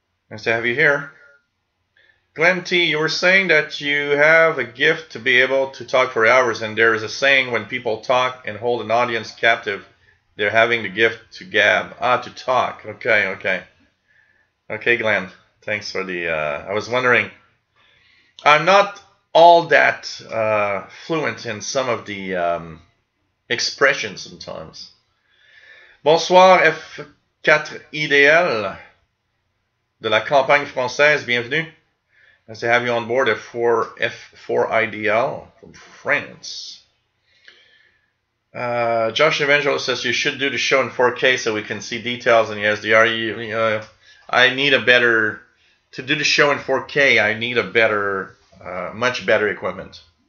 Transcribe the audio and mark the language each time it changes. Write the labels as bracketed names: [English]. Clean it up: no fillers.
[English] Nice to have you here. Glenn T, you were saying that you have a gift to be able to talk for hours, and there is a saying when people talk and hold an audience captive, they're having the gift to gab. To talk. Okay, Glenn. Thanks for the... I was wondering. I'm not all that fluent in some of the expressions sometimes. [French] Bonsoir F4 IDL de la campagne française. Bienvenue. [English] Nice to have you on board F4IDL from France. Josh Evangelist says you should do the show in 4K so we can see details in the SDR. I need a better... To do the show in 4K, I need a better, much better equipment.